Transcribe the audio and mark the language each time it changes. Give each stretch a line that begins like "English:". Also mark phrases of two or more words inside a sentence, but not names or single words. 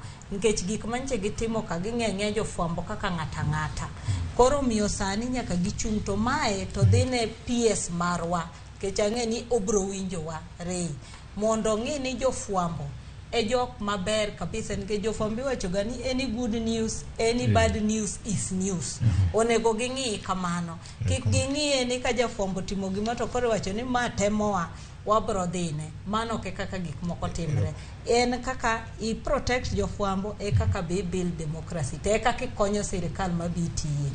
Luo (Kenya and Tanzania): Nikech gik manche gitimo ka ging'e jofuambo kaka ng'ata. Koro miyo sani nyaka gichung' to mae to dhine PS marwa. Nikech ang'e ni obro winjowa rei. Mondo ng'i ni jofuambo e jok maber kabisa, nikech jofuambo wacho ga ni
English: any good news, any bad news is news.
Luo (Kenya and Tanzania): Onego ging'i kamano. Kik ging'i ni ka jofuambo timo gima to koro wacho ni ma temowa wabro dhine. Mano ke kaka gik moko timre. En kaka
English: I protect
Luo (Kenya and Tanzania): jofuambo e kaka
English: be build democracy.
Luo (Kenya and Tanzania): Te kaka konyo sirikal mabitiye.